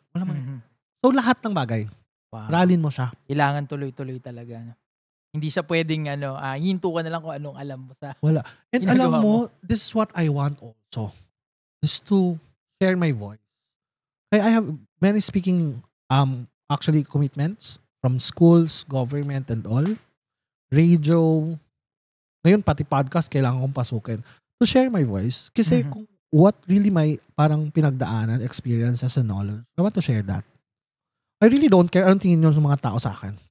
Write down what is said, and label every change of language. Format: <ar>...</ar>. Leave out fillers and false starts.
<tl>Wala So, lahat ng bagay, aralin mo siya. Kailangan tuloy-tuloy talaga. Hindi siya pwedeng, hinto ka na lang kung anong alam mo sa... Wala.</tl> <en>And</en> <tl>alam mo,</tl> <en>this is what I want also. Is to share my voice. I have many speaking actually commitments from schools, government, and all. Radio.</en> <tl>Ngayon, pati podcast, kailangan kong pasukin.</tl> <en>To share my voice.</en> <tl>Kasi kung</tl> <en>what really my</en> <tl>parang pinagdaanan,</tl> <en>experiences, and knowledge, I want to share that. I really don't care</en> <tl>anong tingin nyo sa mga tao sa akin.</tl>